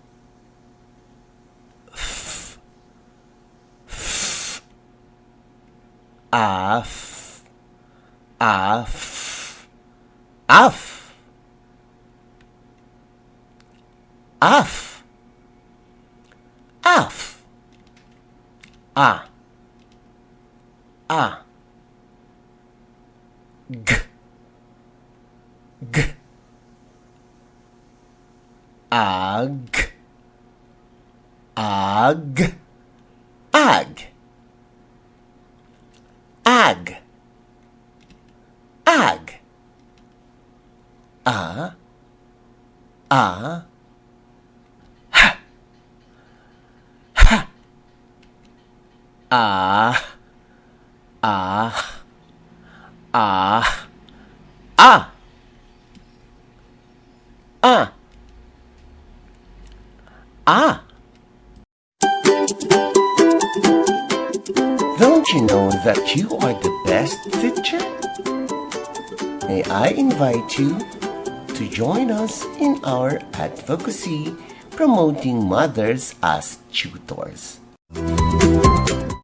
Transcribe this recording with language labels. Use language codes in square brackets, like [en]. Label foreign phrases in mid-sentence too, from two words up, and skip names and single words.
[en] F. F. Af. Af. Af. Af. Af. A. A. G. G. Ag. Ag. Ag. Ag. Ag. A. A. Ha. Ha. A. A. A. A. A. A. Don't you know that you are the best teacher? May I invite you to join us in our advocacy promoting mothers as tutors.